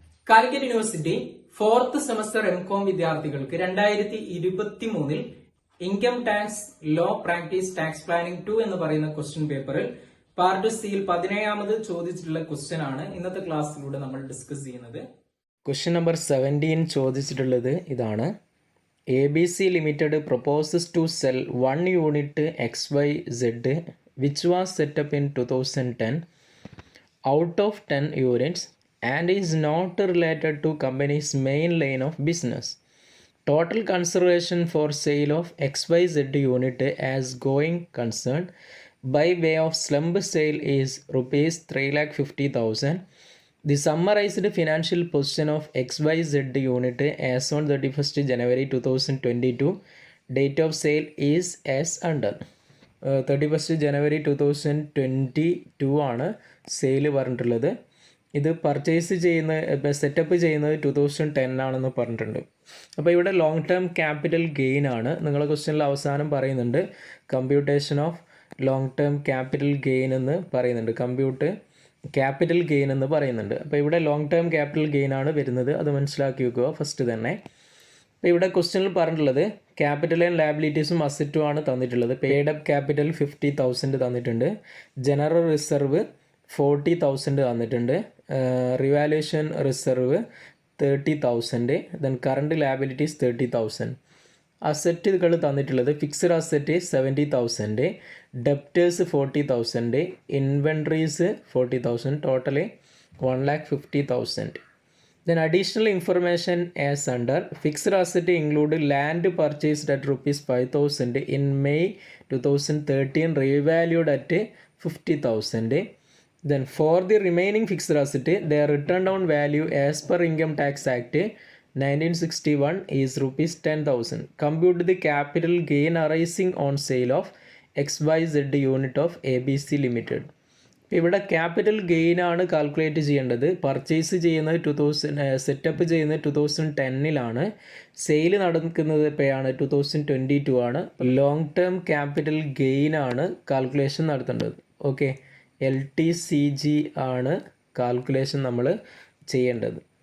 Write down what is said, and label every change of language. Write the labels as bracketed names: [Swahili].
[Malayalam] Calicut university 4th semester M Com വിദ്യാർത്ഥികൾക്ക് 2023 income tax law practice tax planning 2 എന്ന് പറയുന്ന question പേപ്പറിൽ പാർട്ട് സിയിൽ 17ാമത് ചോദിച്ചിട്ടുള്ള ക്വസ്റ്റ്യൻ ആണ് ഇന്നത്തെ ക്ലാസ്സിലൂടെ നമ്മൾ ഡിസ്കസ് ചെയ്യുന്നത്. ക്വസ്റ്റ്യൻ നമ്പർ 17 ചോദിച്ചിട്ടുള്ളത് ഇതാണ്. [English] ABC Limited proposes to sell 1 unit XYZ which was set up in 2010 out of 10 units and is not related to company's main line of business. Total consideration for sale of XYZ unit as going concern by way of slump sale is rupees 3,50,000. The summarized financial position of XYZ unit as on 31st January 2022. Date of sale is as under. [Malayalam] 31st January 2022 ആണ് sale പറഞ്ഞിട്ടുള്ളത്. ഇത് purchase ചെയ്യുന്ന setup ചെയ്യുന്നത് 2010 ആണെന്ന് പറഞ്ഞിട്ടുണ്ട്. അപ്പോൾ ഇവിടെ long term capital gain ആണ്. നിങ്ങളുടെ ക്വസ്റ്റ്യനിൽ അവസാനം പറയുന്നുണ്ട് computation of long term capital gain എന്ന് പറയുന്നുണ്ട്. ക്യാപിറ്റൽ ഗെയിൻ എന്ന് പറയുന്നുണ്ട്. അപ്പോൾ ഇവിടെ ലോങ് ടേം ക്യാപിറ്റൽ ഗെയിൻ ആണ് വരുന്നത്. അത് മനസ്സിലാക്കി വെക്കുക ഫസ്റ്റ് തന്നെ. അപ്പോൾ ഇവിടെ ക്വസ്റ്റ്യനിൽ പറഞ്ഞിട്ടുള്ളത് ക്യാപിറ്റൽ ആൻഡ് ലയബിലിറ്റീസും അസറ്റും ആണ് തന്നിട്ടുള്ളത്. പെയ്ഡ് അപ്പ് ക്യാപിറ്റൽ 50,000 തന്നിട്ടുണ്ട്. ജനറൽ റിസർവ് 40,000 തന്നിട്ടുണ്ട്. Revaluation reserve 30,000. Then current liabilities 30,000. അസറ്റുകൾ തന്നിട്ടുള്ളത് fixed asset 70,000, debtors 40,000, inventories 40,000, total 1,50,000. [English] Then additional information as under. Fixed asset include land purchased at rupees 5,000 in May 2013 revalued at 50,000. Then for the remaining fixed asset, their written down value as per Income Tax Act 1961 is rupees 10,000. Compute the capital gain arising on sale of XYZ unit of ABC Limited. [Malayalam] ഇവിടെ capital gain ആണ് calculate ചെയ്യേണ്ടത്. Purchase ചെയ്യുന്നത് 2000, setup ചെയ്യുന്നത് 2010 sale നടക്കുന്നത് എപ്പോഴാണ് 2022 ആണ്. Long term capital gain ആണ് calculation നടത്തേണ്ടത്. ഓക്കെ, LTCG ആണ് കാൽക്കുലേഷൻ നമ്മൾ ചെയ്യേണ്ടത്.